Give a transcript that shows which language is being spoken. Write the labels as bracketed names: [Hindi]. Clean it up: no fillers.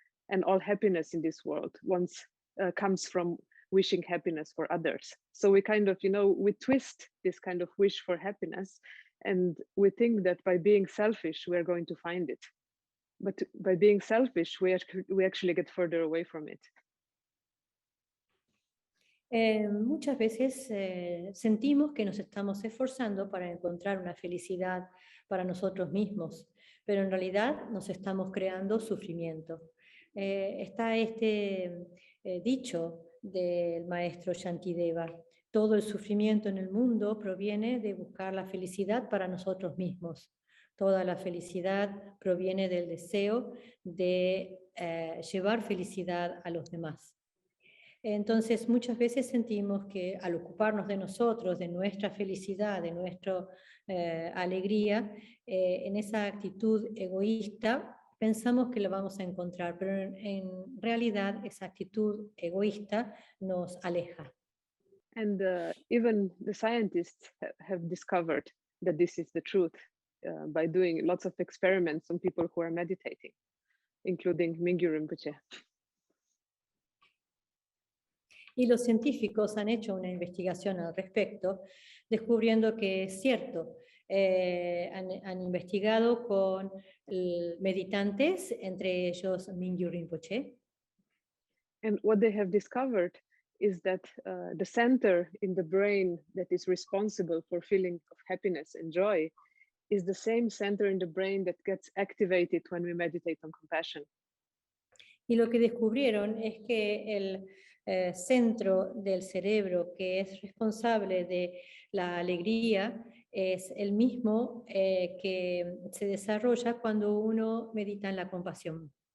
[English] And all happiness in this world comes from wishing happiness for others. So we kind of, we twist this kind of wish for happiness, and we think that by being selfish, we are going to find it. But by being selfish, we actually get further away from it. [Spanish] Muchas veces sentimos que nos estamos esforzando para encontrar una felicidad para nosotros mismos, pero en realidad nos estamos creando sufrimiento. Está este dicho del maestro Shantideva: todo el sufrimiento en el mundo proviene de buscar la felicidad para nosotros mismos. Toda la felicidad proviene del deseo de llevar felicidad a los demás. Entonces, muchas veces sentimos que al ocuparnos de nosotros, de nuestra felicidad, de nuestra alegría, en esa actitud egoísta, pensamos que la vamos a encontrar, pero en realidad esa actitud egoísta nos aleja. [English] And even the scientists have discovered that this is the truth by doing lots of experiments on people who are meditating, including Mingyur Rinpoche. [Spanish] Y los científicos han hecho una investigación al respecto, descubriendo que es cierto. Han investigado con meditantes, entre ellos Mingyur Rinpoche. [English] And what they have discovered is that the center in the brain that is responsible for feeling of happiness and joy is the same center in the brain that gets activated when we meditate on compassion. [Spanish] Y lo que descubrieron es que el centro del cerebro que es responsable de la alegría es el mismo que se desarrolla cuando uno medita en la compasión.